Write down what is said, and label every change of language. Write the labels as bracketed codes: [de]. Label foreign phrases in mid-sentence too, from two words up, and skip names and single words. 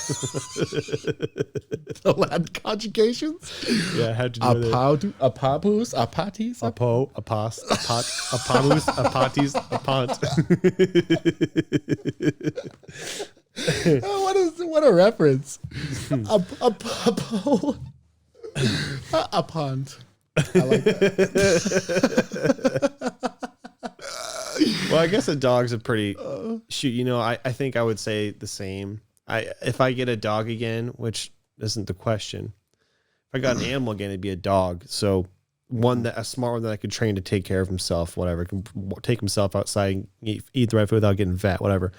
[en] The Latin conjugations. Yeah, how'd you do that? [la] Apapus, apatis. Apo, Apas, Apat, Apamus, Apatis, Apant. [en] Oh, what a reference. [la] Apo. Apant. [en] I like that. Well, I guess a dog's a pretty shoot. You know, I think I would say the same. If I get a dog again, which isn't the question. If I got an animal again, it'd be a dog. So a smart one that I could train to take care of himself, whatever, can take himself outside, eat the right food without getting fat, whatever.